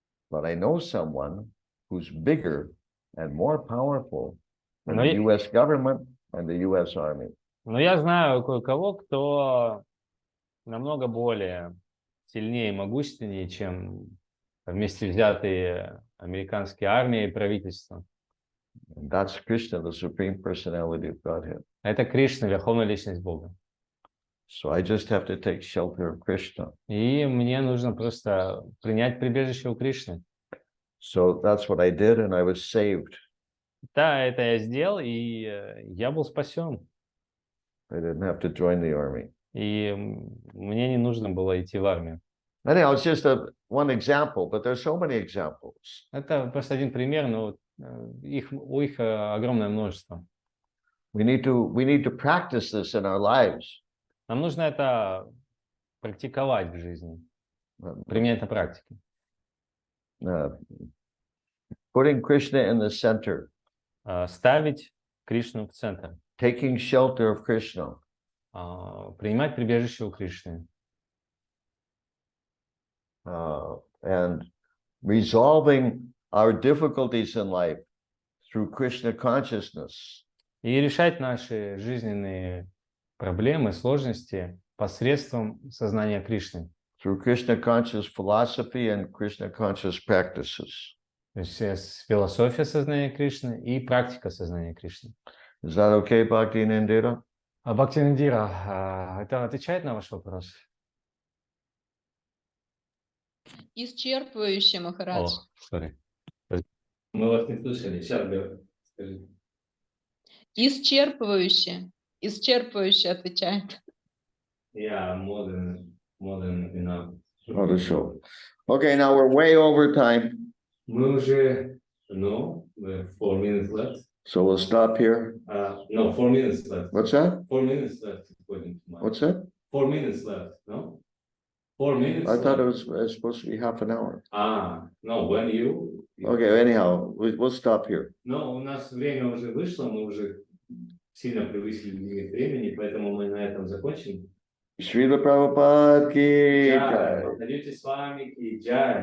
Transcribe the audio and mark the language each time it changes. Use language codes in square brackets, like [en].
[en] but I know someone who's bigger and more powerful than [ru] Но [en] the [ru] я- [en] U.S. government and the U.S. Army. [ru] Но я знаю кое-кого, кто намного более сильнее и могущественнее, чем вместе взятые американские армии и правительства. [en] And that's Krishna, the Supreme Personality of Godhead. [ru] Это Кришна, Верховная Личность Бога. [en] So I just have to take shelter of Krishna. [ru] И мне нужно просто принять прибежище у Кришны. [en] So that's what I did, and I was saved. [ru] Да, это я сделал, и я был спасен. [en] I didn't have to join the army. [ru] И мне не нужно было идти в армию. [en] Anyhow, it's just one example, but there's so many examples. [ru] Это просто один пример, но их огромное множество. [en] We need to practice this in our lives. [ru] Нам нужно это практиковать в жизни, применять на практике. [en] Putting Krishna in the center, [ru] Ставить Кришну в центр, [en] taking shelter of Krishna, [ru] принимать прибежище у Кришны. [en] And resolving our difficulties in life through Krishna consciousness. [ru] И решать наши жизненные проблемы, сложности посредством сознания Кришны. [en] Through Krishna conscious philosophy and Krishna conscious practices. [ru] То есть философия сознания Кришны и практика сознания Кришны. [en] Is that okay, Bhakti Nandita? [ru] А Бхактинандира, это отвечает на ваш вопрос? Исчерпывающе, Махарадж. [en] Sorry. [ru] Мы вас не слышали. Сейчас скажите. Исчерпывающе отвечает. [en] Yeah, more than enough. [ru] Хорошо. [en] Okay, now we're way over time, [ru] Мы уже, [en] we're 4 minutes left. so we'll stop here. No, 4 minutes left. What's that? 4 minutes left according to my. What's that? 4 minutes left, no? 4 minutes I thought left. it was supposed to be half an hour. No, when you. Okay, anyhow, we'll stop here. [ru] Но у нас время уже вышло, мы уже сильно превысили лимит времени, поэтому мы на этом закончим. [hi] Srila Prabhupada ki Джай, jai. Бхактивinoda Swami ки джай.